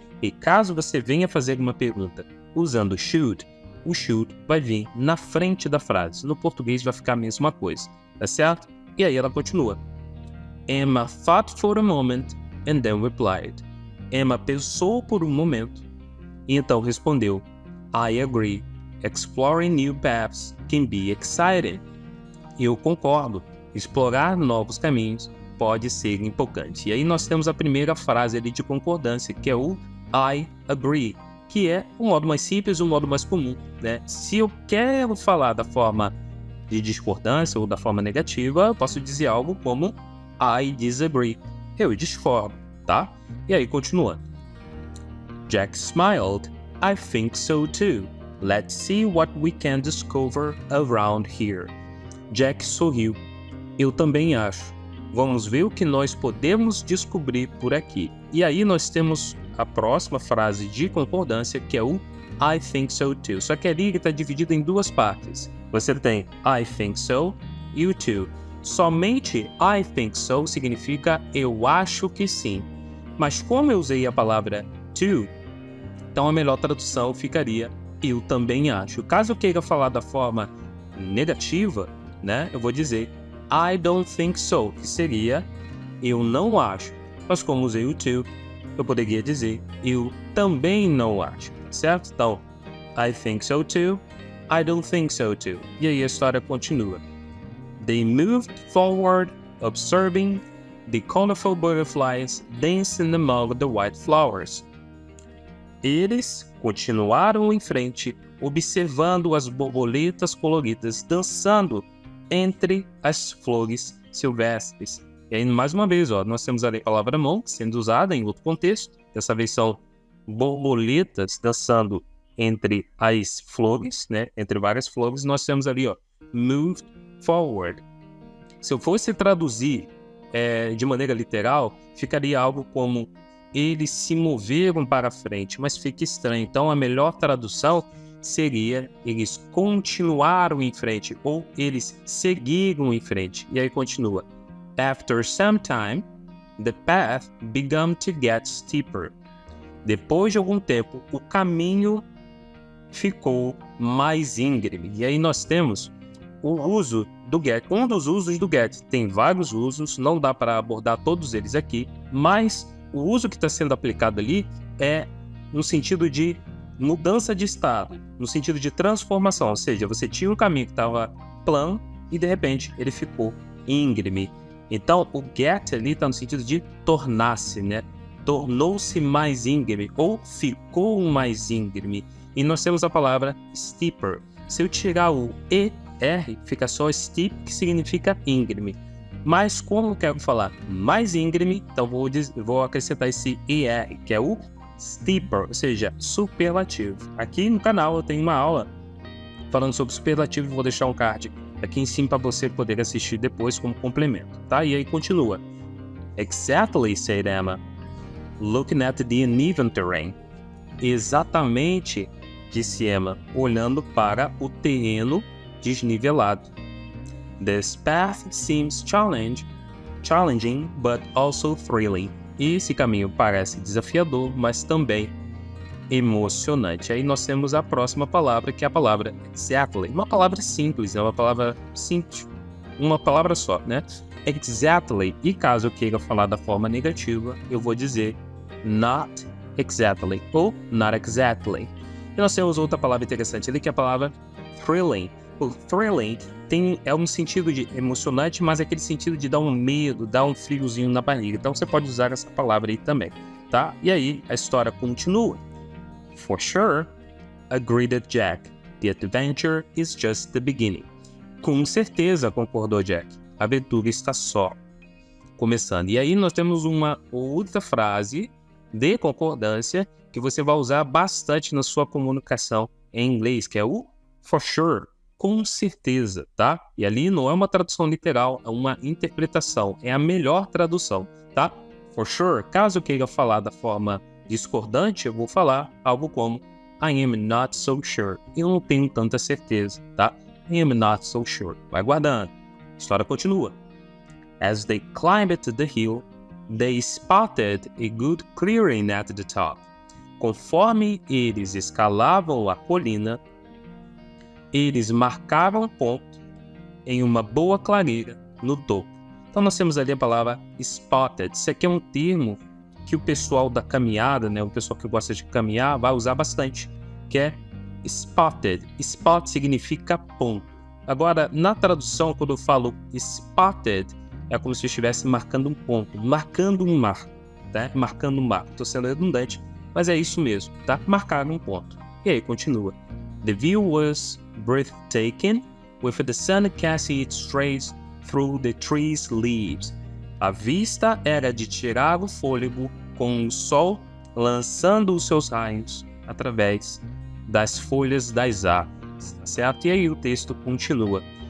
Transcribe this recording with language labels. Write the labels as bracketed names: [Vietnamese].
[Portuguese] E caso você venha fazer uma pergunta usando should, o should vai vir na frente da frase. No português vai ficar a mesma coisa, tá certo? E aí ela continua. [English] Emma thought for a moment and then replied. [Portuguese] Emma pensou por um momento e então respondeu. [English] I agree. Exploring new paths can be exciting. [Portuguese] Eu concordo. Explorar novos caminhos pode ser empolgante. E aí nós temos a primeira frase ali de concordância, que é o [English] I agree, [Portuguese] que é o modo mais simples, o modo mais comum, né? Se eu quero falar da forma de discordância ou da forma negativa, eu posso dizer algo como [English] I disagree. [Portuguese] Eu discordo, tá? E aí continua. [English] Jack smiled. I think so too. Let's see what we can discover around here. [Portuguese] Jack sorriu. Eu também acho. Vamos ver o que nós podemos descobrir por aqui. E aí nós temos a próxima frase de concordância, que é o [English] I think so too. [Portuguese] Só que ali ele está dividido em duas partes. Você tem [English] I think so [Portuguese] e o too. Somente [English] I think so [Portuguese] significa eu acho que sim. Mas como eu usei a palavra too, então a melhor tradução ficaria eu também acho. Caso eu queira falar da forma negativa, né, eu vou dizer [English] I don't think so, [Portuguese] que seria eu não acho. Mas como usei o to, eu poderia dizer eu também não acho, certo? [English] Então, I think so too, I don't think so too. [Portuguese] E aí a história continua. [English] They moved forward, observing the colorful butterflies dancing among the white flowers. [Portuguese] Eles continuaram em frente, observando as borboletas coloridas dançando entre as flores silvestres. E aí, mais uma vez, nós temos ali a palavra among sendo usada em outro contexto. Dessa vez são borboletas dançando entre as flores, né? Entre várias flores, nós temos ali, ó, moved forward. Se eu fosse traduzir de maneira literal, ficaria algo como eles se moveram para frente, mas fica estranho. Então, a melhor tradução seria eles continuaram em frente ou eles seguiram em frente. E aí continua. [English] After some time, the path began to get steeper. [Portuguese] Depois de algum tempo, o caminho ficou mais íngreme. E aí nós temos o uso do get. Um dos usos do get. Tem vários usos, não dá para abordar todos eles aqui, mas o uso que está sendo aplicado ali é no sentido de mudança de estado, no sentido de transformação, ou seja, você tinha um caminho que estava plano e de repente ele ficou íngreme. Então o get ali está no sentido de tornar-se, né? Tornou-se mais íngreme ou ficou mais íngreme. E nós temos a palavra steeper. Se eu tirar o ER, fica só steep, que significa íngreme. Mas como eu quero falar mais íngreme, então vou acrescentar esse ER, que é o steeper, ou seja, superlativo. Aqui no canal eu tenho uma aula falando sobre superlativo, vou deixar um card aqui em cima para você poder assistir depois como complemento, tá? E aí continua. [English] Exactly, said Emma, looking at the uneven terrain. [Portuguese] Exatamente, disse Emma, olhando para o terreno desnivelado. [English] This path seems challenging, but also thrilling. [Portuguese] E esse caminho parece desafiador, mas também emocionante. Aí nós temos a próxima palavra, que é a palavra exactly. Uma palavra simples, é uma palavra simples, uma palavra só, né? Exactly. E caso eu queira falar da forma negativa, eu vou dizer [English] not exactly [Portuguese] ou not exactly. E nós temos outra palavra interessante ali, que é a palavra thrilling. O thrilling é um sentido de emocionante, mas é aquele sentido de dar um medo, dar um friozinho na barriga. Então você pode usar essa palavra aí também, tá? E aí a história continua. [English] For sure, agreed Jack. The adventure is just the beginning. [Portuguese] Com certeza, concordou Jack. A aventura está só começando. E aí nós temos uma outra frase de concordância que você vai usar bastante na sua comunicação em inglês, que é o [English] for sure. [Portuguese] Com certeza, tá? E ali não é uma tradução literal, é uma interpretação, é a melhor tradução, tá? For sure, caso eu queira falar da forma discordante, eu vou falar algo como [English] I am not so sure. [Portuguese] Eu não tenho tanta certeza, tá? [English] I am not so sure. [Portuguese] Vai guardando. A história continua. [English] As they climbed to the hill, they spotted a good clearing at the top. [Portuguese] Conforme eles escalavam a colina, eles marcavam ponto em uma boa clareira no topo. Então nós temos ali a palavra spotted. Isso aqui é um termo que o pessoal da caminhada, né, o pessoal que gosta de caminhar, vai usar bastante, que é spotted. Spot significa ponto. Agora, na tradução, quando eu falo spotted, é como se eu estivesse marcando um ponto, marcando um mar, tá? Marcando um mar. Estou sendo redundante, mas é isso mesmo, tá? Marcar um ponto. E aí, continua. [English] The view was breathtaking, with the sun casting its rays through the trees' leaves. [Portuguese] A vista era de tirar o fôlego, com o sol lançando os seus raios através das folhas das árvores, certo? E aí o texto continua.